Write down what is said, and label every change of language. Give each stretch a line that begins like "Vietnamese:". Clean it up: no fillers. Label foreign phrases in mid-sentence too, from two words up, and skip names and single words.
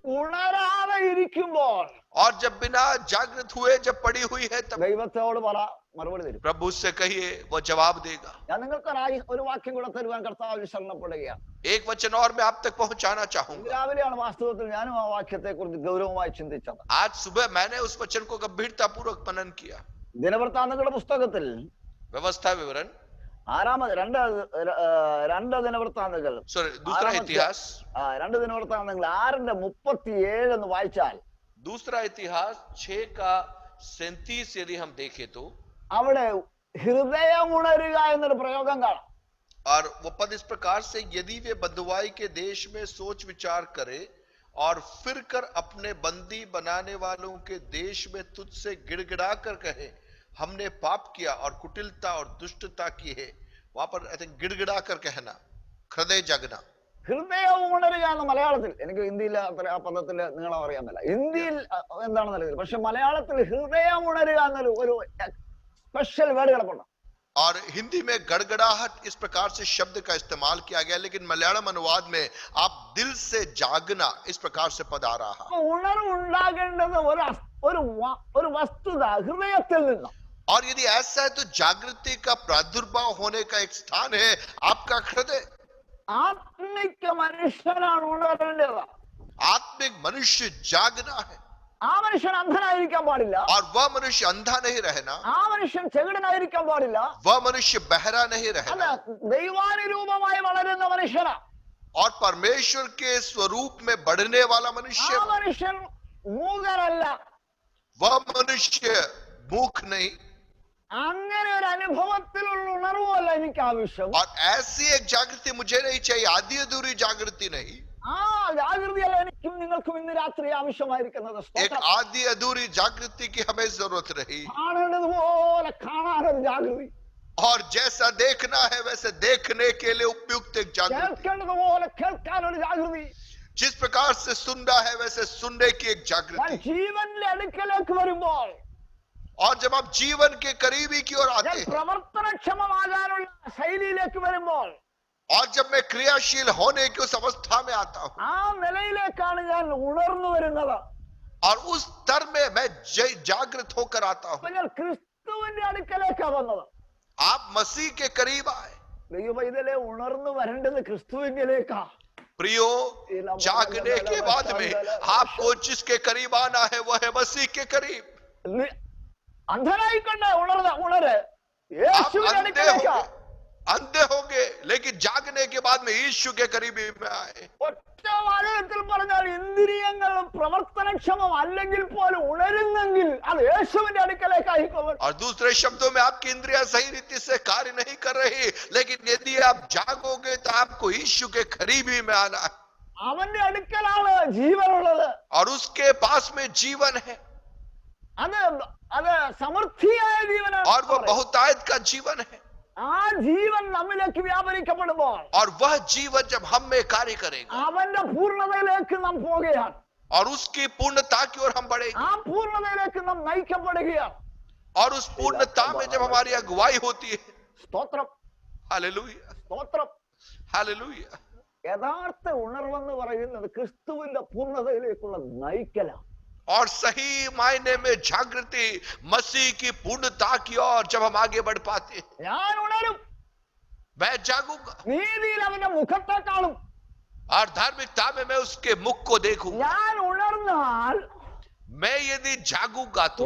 Malayalam: ഉണരാതെ ഇരിക്കുമ്പോൾ
Hindi: और जब बिना जागृत हुए जब पड़ी हुई है तब
Malayalam: ദൈവത്തോട് പറ, മറുപടി തരും.
Hindi: प्रभु से कहिए, वो जवाब देगा.
Malayalam: ഞാൻ നിങ്ങൾക്ക് ഒരു വാക്യം കൂടെ തരുവാൻ കർത്താവിൽ ശരണപ്പെടുകയാണ്.
Hindi: एक वचन और मैं आप तक पहुंचाना
Malayalam: ഇന്ന്
Hindi: चाहूंगा.
Malayalam: രാവിലെയാണ് വാസ്തവത്തിൽ ഞാനും ആ വാക്യത്തെ കുറിച്ച് ഗൗരവമായി ചിന്തിച്ചത്.
Hindi: आज सुबह मैंने उस वचन को गंभीरता पूर्वक मनन किया.
Malayalam: ദിനവൃത്താന്തങ്ങളുടെ പുസ്തകത്തിൽ
Hindi: व्यवस्था विवरण,
Malayalam: രണ്ട് ദിനവൃത്താന്തങ്ങൾ,
Hindi: दूसरा इतिहास,
Malayalam: രണ്ട് ദിനവൃത്താന്തങ്ങൾ 6:37 എന്ന് വായിച്ചാൽ
Hindi: दूसरा इतिहास 6:37 यदि हम देखें तो
Malayalam: അവിടെ ഹൃദയമുണരുക എന്നൊരു പ്രയോഗം കാണാം.
Hindi: और वो पद इस प्रकार से, यदि वे बंधुआई के देश में सोच विचार करे और फिर कर अपने बंदी बनाने वालों के देश में तुझसे गिड़गिड़ा कर कहे, हमने पाप किया और कुटिलता और दुष्टता की है. वहां पर
English: I think
Hindi: गिड़गिड़ा कर कहना, हृदय जगना.
Malayalam: ഹൃദയം ഉണരുക എന്ന് മലയാളത്തിൽ, എനിക്ക് ഹിന്ദിയിൽ അത്ര ആ പദത്തിന്റെ നീളം അറിയാൻ മേല, ഹിന്ദിയിൽ എന്താണെന്ന് അറിയില്ല, പക്ഷെ മലയാളത്തിൽ ഹൃദയം ഉണരുക എന്നൊരു
English: special word
Malayalam: കിടപ്പുണ്ട്.
Hindi: और हिंदी में गड़गड़ाहट इस प्रकार से शब्द का इस्तेमाल किया गया, लेकिन मलयालम अनुवाद में आप दिल से जागना इस प्रकार से पद आ रहा.
Malayalam: ഉണർവുണ്ടാകേണ്ടത് ഒരു വസ്തുത ഹൃദയത്തിൽ നിന്ന്.
Hindi: और यदि ऐसा है तो जागृति का प्रादुर्भाव होने का एक स्थान है आपका हृदय.
Malayalam: ആത്മിക മനുഷ്യനാണ് ഉണരേണ്ടത്.
Hindi: आत्मिक मनुष्य जागना है.
Malayalam: ആ മനുഷ്യൻ അന്ധനായിരിക്കാൻ പാടില്ല.
Hindi: और वह मनुष्य अंधा नहीं रहना.
Malayalam: ആ മനുഷ്യൻ ചെകിടനായിരിക്കാൻ പാടില്ല.
Hindi: वह मनुष्य बहरा नहीं
Malayalam: അത്
Hindi: रहना.
Malayalam: ദൈവാനുരൂപമായി വളരുന്ന മനുഷ്യനാ.
Hindi: और परमेश्वर के स्वरूप में बढ़ने वाला
Malayalam: ആ
Hindi: मनुष्य.
Malayalam: മനുഷ്യൻ മൂകരല്ല.
Hindi: वह मनुष्य मूक नहीं.
Malayalam: അങ്ങനെ ഒരു അനുഭവത്തിലുള്ള ഉണർവല്ല എനിക്ക് ആവശ്യം.
Hindi: और ऐसी एक जागृति मुझे नहीं चाहिए, आधी अधूरी जागृति नहीं.
Malayalam: ആ ജാഗൃതിയല്ല എനിക്കും നിങ്ങൾക്കും ഇന്ന് രാത്രി ആവശ്യമായിരിക്കുന്നത്.
Hindi: एक आधी अधूरी जागृति की हमें जरूरत रही.
Malayalam: കാണേണ്ടതുപോലെ കാണാനൊരു ജാഗൃതി,
Hindi: और जैसा देखना है वैसे देखने के लिए उपयुक्त एक जागृति.
Malayalam: കേൾക്കേണ്ടതുപോലെ കേൾക്കാനൊരു ജാഗൃതി.
Hindi: जिस प्रकार से सुनना है वैसे सुनने की एक
Malayalam: ഞാൻ
Hindi: जागृति.
Malayalam: ജീവന്റെ അടുക്കലേക്ക് വരുമ്പോൾ,
Hindi: और जब आप जीवन के करीबी की ओर आते
Malayalam: ഞാൻ
Hindi: हैं,
Malayalam: പ്രവർത്തനക്ഷമമാകാനുള്ള ശൈലിയിലേക്ക് വരുമ്പോൾ,
Hindi: और जब मैं क्रियाशील होने की उस अवस्था में आता हूं,
Malayalam: ആ നിലയിലേക്കാണ് ഞാൻ ഉണർന്നു വരുന്നത്.
Hindi: और उस स्तर में मैं जागृत होकर आता
Malayalam: അപ്പൊ
Hindi: हूं.
Malayalam: ഞാൻ ക്രിസ്തുവിന്റെ അടുക്കലേക്കാ വന്നത്.
Hindi: आप मसीह के करीब आए.
Malayalam: ദൈവപൈതലെ ഉണർന്നു വരേണ്ടത് ക്രിസ്തുവിലേക്കാ.
Hindi: प्रियो, जागने के बाद में आपको जिसके करीब आना है वह है मसीह के करीब.
Malayalam: അന്ധനായിക്കൊണ്ട് ഉണര്
Hindi: आप
Malayalam: യേശുവിന്റെ അടുക്കലേക്കാ.
Hindi: अंधे होंगे लेकिन जागने के बाद में यीशु के करीबी में आए.
Malayalam: ഒറ്റ വാചകത്തിൽ പറഞ്ഞാൽ ഇന്ദ്രിയങ്ങൾ പ്രവർത്തനക്ഷമം അല്ലെങ്കിൽ പോലും ഉണരുന്നെങ്കിൽ അത് യേശുവിന്റെ അടുക്കലേക്കായിക്കോളും.
Hindi: और दूसरे शब्दों में आपकी इंद्रियां सही रीति से कार्य नहीं कर रही, लेकिन यदि आप जागोगे तो आपको यीशु के करीबी में आना है.
Malayalam: അവന്റെ അടുക്കലാണ് ജീവനുള്ളത്.
Hindi: और उसके पास में जीवन है.
Malayalam: അത് സമൃദ്ധിയായ ജീവനാണ്.
Hindi: और वह बहुतायत का जीवन है.
Malayalam: ആ ജീവൻ നമ്മിലേക്ക് വ്യാപരിക്കപ്പെടുമ്പോൾ,
Hindi: और वह जीवन जब हम में कार्य करेगा,
Malayalam: അവന്റെ പൂർണ്ണതയിലേക്ക് നാം പോകുകയാണ്.
Hindi: और उसकी पूर्णता की ओर हम बढ़ेंगे.
Malayalam: ആ പൂർണ്ണതയിലേക്ക് നാം നയിക്കപ്പെടുകയാണ്.
Hindi: और उस पूर्णता में जब हमारी अगुवाई होती है,
Malayalam: സ്തോത്രം,
Hindi: हालेलुया,
Malayalam: സ്തോത്രം.
Hindi: हालेलुया.
Malayalam: യഥാർത്ഥ ഉണർവെന്ന് പറയുന്നത് ക്രിസ്തുവിന്റെ പൂർണ്ണതയിലേക്കുള്ള നയിക്കലാണ്.
Hindi: और सही मायने में जागृति मसीह की पूर्णता की ओर जब हम आगे बढ़ पाते हैं,
Malayalam: ഞാൻ ഉണരും.
Hindi: मैं जागूंगा.
Malayalam: നീതിയിൽ അവന്റെ മുഖത്തെ കാണും.
Hindi: और धार्मिकता में मैं उसके मुख को देखूंगा.
Malayalam: ഞാൻ ഉണർന്നാൽ
Hindi: मैं यदि जागूंगा तो